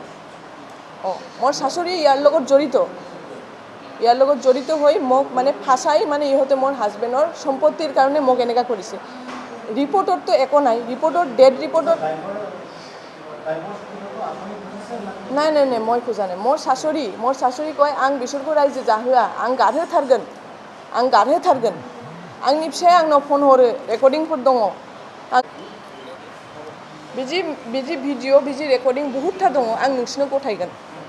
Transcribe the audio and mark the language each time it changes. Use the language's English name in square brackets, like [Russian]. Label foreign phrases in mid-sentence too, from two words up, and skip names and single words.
[Assamese] অঁ মোৰ শাশুড়ী ইয়াৰ লগত জড়িত হৈ মোক মানে ফাঁচাই, মানে ইহঁতে মোৰ হাজবেণ্ডৰ সম্পত্তিৰ কাৰণে মোক এনেকুৱা কৰিছে। ৰিপৰ্টততো একো নাই, ৰিপৰ্টত ডেড ৰিপৰ্টত নাই নাই নাই, মই খোজা নাই। মোৰ শাশুড়ী কয় [Bodo] आं बिसोरखौ रायजो जाहोआ, आं गारहोथारगोन, आंनि फिसाया आंनाव फन हरो, रेकर्डिंफोर दङ। बिदि भिडिअ' बिदि रेकर्डिं बहुतथा दङ, आं नोंसिनो गथायगोन।